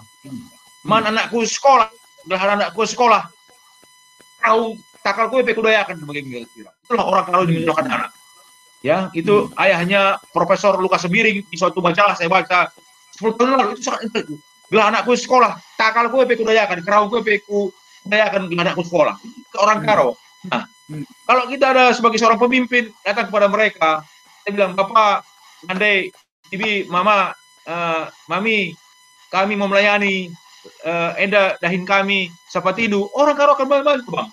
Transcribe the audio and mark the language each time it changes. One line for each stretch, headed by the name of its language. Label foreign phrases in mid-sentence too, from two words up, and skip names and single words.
Batak Karo: Anakku sekolah, anakku sekolah, kau takal kue pekudayakan begitu.
Indonesian: Itulah orang kalau dimenjolkan anak. Ya, itu ayahnya Profesor Lukas Sembiring di suatu majalah saya baca 10 tahun lalu, itu sangat itu.
Batak Karo: Bila anakku sekolah, takal kue pekudayakan, kerau kue pekudayakan anakku sekolah.
Indonesian: Itu orang Karo. Nah, kalau kita ada sebagai seorang pemimpin datang kepada mereka, saya bilang, Bapak, andai, Bibi, Mama, Mami, kami mau melayani,
Batak Karo: Enda dahin kami, Sapatidu,
Indonesian: orang Karo akan bantu, Bang.